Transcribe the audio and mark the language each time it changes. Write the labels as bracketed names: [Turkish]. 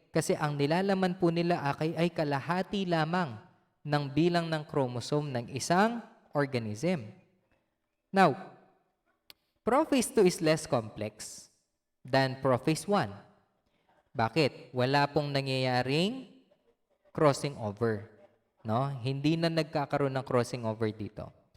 [Filipino] Kasi ang nilalaman po nila ay kalahati lamang ng bilang ng chromosome ng isang organism. [English] Now, Prophase II is less complex than Prophase I. [Filipino] Bakit? Wala pong nangyayaring crossing over. No? Hindi na nagkakaroon ng crossing over dito.